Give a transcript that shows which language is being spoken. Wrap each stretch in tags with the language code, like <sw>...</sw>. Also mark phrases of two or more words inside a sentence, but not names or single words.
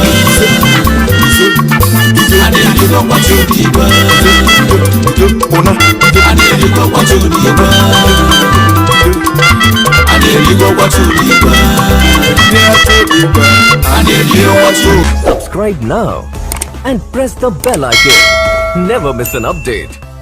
<ig>Ise, ise, ise. A na-erigo kwa Chudi igwe. Ise, ise, ise. Una. A na-erigo kwa Chudi igwe. A na-erigo kwa Chudi igwe. Ndị aka igwe. A na-erigo kwa Chudi.</ig> <en>Subscribe now and press the bell icon. Never miss an update.</en>